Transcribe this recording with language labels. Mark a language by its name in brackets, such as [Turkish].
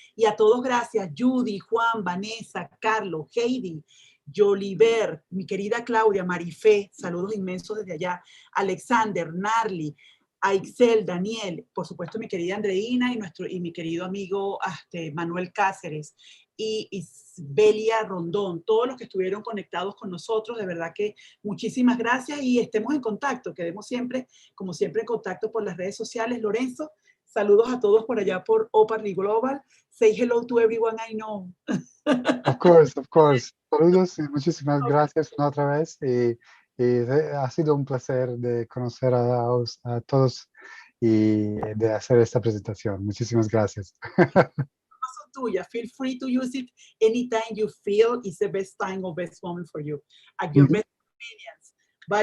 [Spanish] Y a todos gracias, Judy, Juan, Vanessa, Carlos, Heidi, Joliver, mi querida Claudia, Marifé, saludos inmensos desde allá, Alexander, Narli, Aixel, Daniel, por supuesto mi querida Andreina y mi querido amigo Manuel Cáceres y Belia Rondón, todos los que estuvieron conectados con nosotros, de verdad que muchísimas gracias y estemos en contacto, quedemos siempre, como siempre, en contacto por las redes sociales. Lorenzo, saludos a todos por allá por Upwardly Global. [English] Say hello to everyone I know. Of course. [Spanish] Saludos y muchísimas gracias una otra vez. Ha sido un placer de conocer a todos y de hacer esta presentación. Muchísimas gracias. Tuya. [English] Feel free to use it anytime you feel it's the best time or best moment for you. At your best convenience. Bye, my friend. Thank you so very much, and thank you all, and see you then.